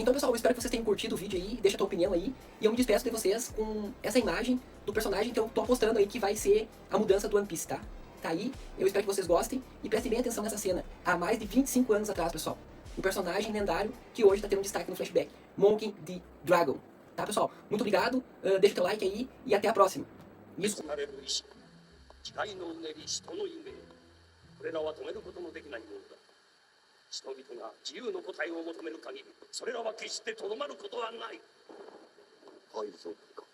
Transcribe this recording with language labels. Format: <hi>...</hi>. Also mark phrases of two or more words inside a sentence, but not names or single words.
<pt>Então, pessoal, eu espero que vocês tenham curtido o vídeo aí, deixa a tua opinião aí, e eu me despeço de vocês com essa imagem do personagem que eu tô apostando aí que vai ser a mudança do One Piece, tá? Tá aí, eu espero que vocês gostem, e prestem bem atenção nessa cena, há mais de 25 anos atrás, pessoal. Um personagem lendário que hoje tá tendo destaque no flashback, Monkey D. Dragon. Tá, pessoal? Muito obrigado, deixa o teu like aí, e até a próxima. Isso.</pt> <ja>誓いのうねり人の夢、これらは止めることのできないものだ。人々が自由の答えを求める限り、それらは決してとどまることはない。入るぞ。</ja>